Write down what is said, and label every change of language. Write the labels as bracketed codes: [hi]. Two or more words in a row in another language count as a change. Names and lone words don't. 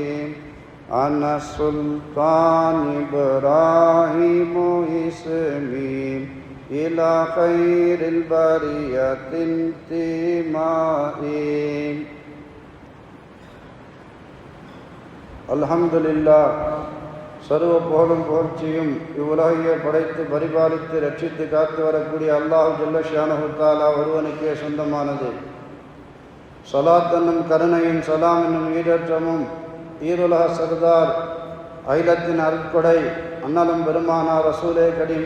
[ar] أنا سلطان إبراهيم اسمي إلى خير البرية انتمائي. الحمد لله. [ta] சர்வ புகழும் புகழ்ச்சியும் இவ்வுலகையே படைத்து பரிபாலித்து ரட்சித்து காத்து வரக்கூடிய அல்லாஹ் [ar] جل شأنه تعالى [ta] ஒருவனுக்கே சொந்தமானது. ஸலாத் என்னும் கருணையும் சலாம் என்னும் ஈடேற்றமும் ஈருலக சர்தார் அகிலத்தின் அருட்கொடை அண்ணலும் பெருமானார் [ar] رسول كريم